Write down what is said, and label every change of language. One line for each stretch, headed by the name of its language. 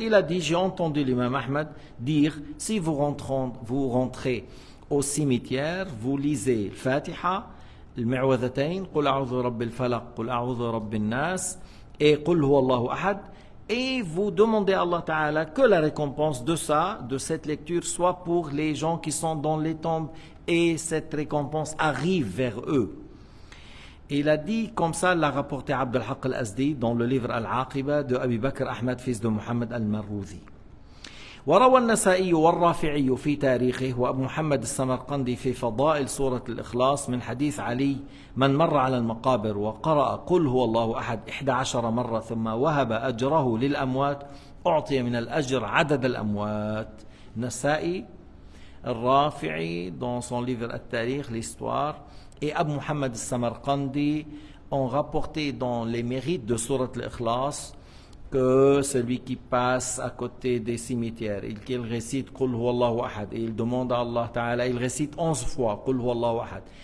French: Il a dit, j'ai entendu l'imam Ahmad dire, si vous rentrez au cimetière, vous lisez le Fatiha, le Mu'awwadhatayn, Qul a'udhu rabbil falaq, Qul a'udhu rabbin nas, et Qul huwa Allahu ahad, et vous demandez à Allah Ta'ala que la récompense de cette lecture, soit pour les gens qui sont dans les tombes, et cette récompense arrive vers eux. Et il a dit, comme ça l'a rapporté Abd al-Haq al-Azdi dans le livre Al-Aqiba de Abi Bakr Ahmad, fils de Muhammad al-Marrouzi.
Arabic: وروى النسائي والرافعي في تاريخه وأبو محمد السمرقندي في فضائل سورة الإخلاص من حديث علي من مر على المقابر وقرأ قل هو الله أحد 11 مرة ثم وهب أجره للأموات أعطي من الأجر عدد الأموات.
French: Nasa'i, Rafi'i dans son livre At-Tarikh, l'histoire, et Abu Muhammad al-Samarqandi ont rapporté dans les mérites de Surat al-Ikhlas que celui qui passe à côté des cimetières et qu'il récite Qul huwallahu ahad et il demande à Allah Ta'ala, il récite 11 fois Qul huwallahu ahad